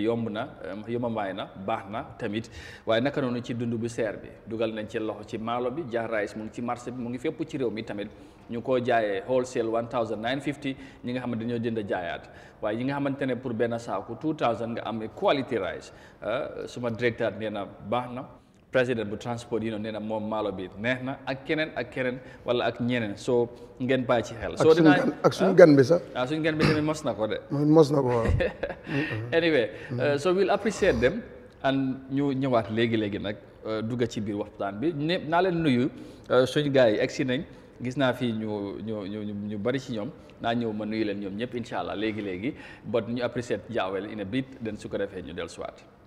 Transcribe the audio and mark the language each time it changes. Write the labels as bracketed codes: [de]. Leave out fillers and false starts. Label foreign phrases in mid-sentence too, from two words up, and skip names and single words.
[wo] yomb na yombamaay na baax na tamit waaye naka noonu ci dund bu seer bi dugal nañ ci loxo ci maalo bi Jah rice mu ngi ci marché bi mu ngi fépp ci réew mi tamit ñu ko jaayee wholesale 1950 ñi nga xamante dañoo jënd jaayaat waaye ñi nga xamante ne pour benn saaku 2000 nga am [en] quality rice [wo] suma directeur nee na baax na président bu transport yi nee na moom maalo bi neex na ak keneen wala ak ñeneen soo ngeen bàyyi ci xel. soo dinaa ak suñu gan bi sax. suñu gan bi tamit mos na ko de. mos na ko waaw. [en] anyway so we'll appreciate them and [wo] ñu ñëwaat léegi nag dugga ci biir waxtaan bi naa leen nuyu suñu gars yi egsi nañ gis naa fii ñu bari ci ñoom naa ñëw ma nuyu leen ñoom ñëpp [ar] إن شاء الله [wo] léegi but ñu appreciate Jah Oil [en] in a bit [wo] den su ko defee ñu dellusiwaat.